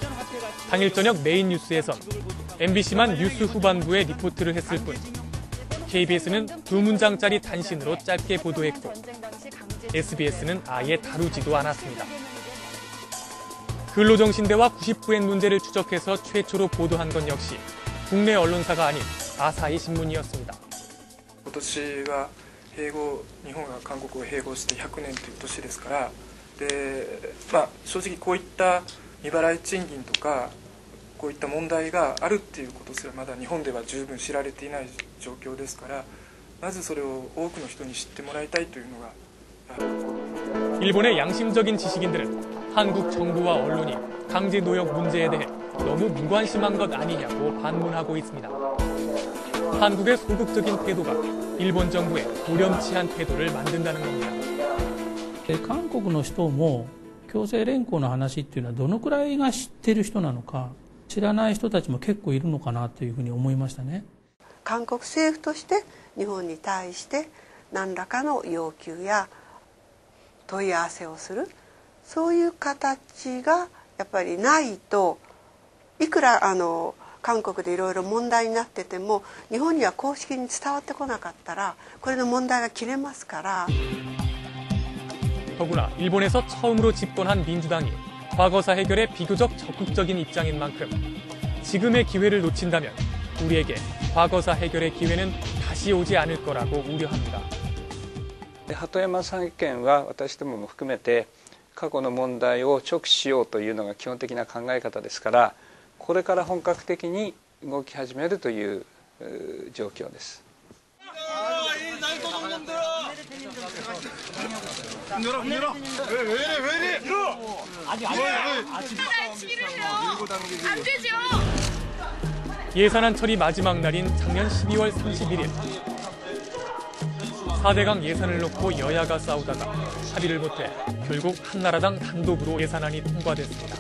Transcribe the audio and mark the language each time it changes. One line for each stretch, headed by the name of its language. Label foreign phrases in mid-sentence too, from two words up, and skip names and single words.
Korean: 당일 저녁 메인 뉴스에선 MBC만 뉴스 후반부에 리포트를 했을 뿐 KBS는 2문장짜리 단신으로 짧게 보도했고 SBS는 아예 다루지도 않았습니다. 근로정신대와 99엔 문제를 추적해서 최초로 보도한 건 역시 국내 언론사가 아닌 아사히 신문이었습니다.
Japanese: 今年が併合、日本が韓国を併合して100年という年ですから、で、正直こういった未払い賃金とかこういった問題があるっていうことすらまだ日本では十分知られていない状況ですから、まずそれを多くの人に知ってもらいたいというのが。
Korean: 일본의 양심적인 지식인들은 한국 정부와 언론이 강제 노역 문제에 대해 너무 무관심한 것 아니냐고 반문하고 있습니다. 한국의 소극적인 태도가 일본 정부의 고렴치한 태도를 만든다는 겁니다.
Japanese: 韓国の人も強制連行の話っていうのはどのくらいが知ってる人なのか、知らない人たちも結構いるのかなというふうに思いましたね。韓国政府として日本に対して何らかの要求や問い合わせをする、そういう形がやっぱりないと、いくら韓国でいろいろ問題になってても日本には公式に伝わってこなかったらこれの問題が切れますから。
Korean: 더구나 일본에서 처음으로 집권한 민주당이 과거사 해결에 비교적 적극적인 입장인 만큼 지금의 기회를 놓친다면 우리에게 과거사 해결의 기회는 다시 오지 않을 거라고 우려합니다.
Japanese: 鳩山さん意見は私どもも含めて過去の問題を直視しようというのが基本的な考え方ですから、これから本格的に動き始めるという状況です。
Korean: 예산안 처리 마지막 날인 작년 12월 31일 4대강 예산을 놓고 여야가 싸우다가 합의를 못해 결국 한나라당 단독으로 예산안이 통과됐습니다.